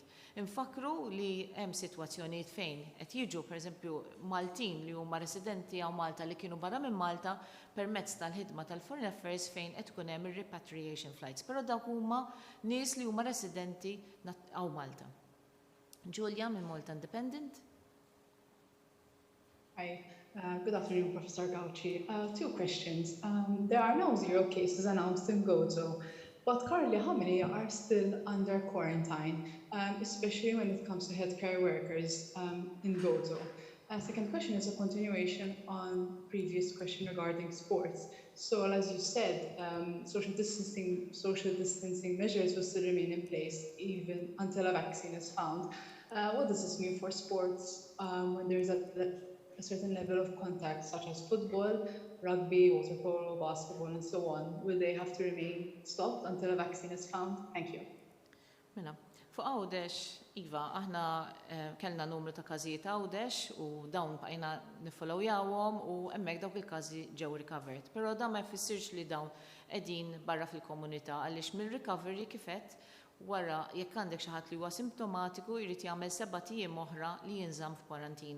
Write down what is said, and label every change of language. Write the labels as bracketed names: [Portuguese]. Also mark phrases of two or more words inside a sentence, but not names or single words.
[Maltese] Infakru li hemm sitwazzjonijiet fejn qed jiġu pereżempju Maltin li huma residenti għaw Malta li kienu barra minn Malta permezz tal-ħidma tal-Foreign Affairs fejn qed tkun hemm ir- [English] repatriation flights. [Maltese] Però dawk huma nies li huma residenti għaw Malta. Julia minn Malta Independent. [English] Hi, good afternoon, Professor Gauci. Two questions. There are now 0 cases announced in Gozo, but currently how many are still under quarantine, especially when it comes to healthcare workers in Gozo? Second question is a continuation on previous question regarding sports. So as you said, social distancing measures will still remain in place even until a vaccine is found. What does this mean for sports when there is a certain level of contact, such as football, rugby, water polo, basketball, and so on? Will they have to remain stopped until a vaccine is found? Thank you. [Maltese] Mela, fuq għawdex, Iva, aħna kellna numru ta' każijiet għawdex u dawn bqajna nifollowjawhom u hemmhekk dawk il-każi ġew recovered. Però dan ma jfissirx li dawn qegħdin barra fil-komunità għaliex mill-recovery kifet wara jekk għandek xi ħadd li huwa simptomatiku jrid jagħmel 7 ijiem oħra li jinżamm f'kwarantina.